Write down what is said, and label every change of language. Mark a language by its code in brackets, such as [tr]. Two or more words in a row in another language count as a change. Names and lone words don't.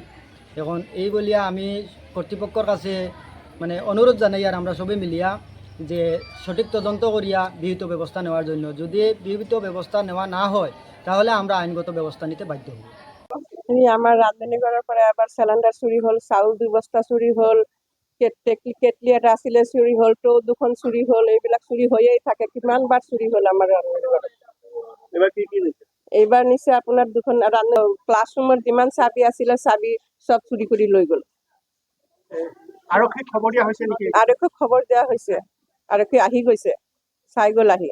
[bn] এখন এই বলিয়া আমি কর্তৃপক্ষর কাছে মানে অনুরোধ জানাই, আর আমরা সবে মিলিয়া যে সঠিক তদন্ত করিয়া বিহিত ব্যবস্থা নেওয়ার জন্য। যদি বিহিত ব্যবস্থা নেওয়া না হয় তাহলে আমরা আইনগত ব্যবস্থা নিতে বাধ্য হব। আমার রাঁধুনি করার পরে আবার সিলিন্ডার চুরি হল, চাউল 2 বস্তা চুরি হল, কেটলি এটা আছিলে চুরি হল, তো 2খন চুৰি হল। [as] এইবিলাক চুৰি হৈয়েই থাকে। কিমানবাৰ চুৰি হল আমাৰ ৰান্ধনি ঘৰত। এইবাৰ নিচে আপোনাৰ 2খন ক্লাছৰুমৰ যিমান চাবি আছিলে চাবি চব চুৰি কৰি লৈ গ'ল। আৰক্ষীক খবৰ দিয়া হৈছে নেকি? আৰক্ষীক খবৰ দিয়া হৈছে, আৰক্ষী আহি গৈছে, চাই গ'ল আহি।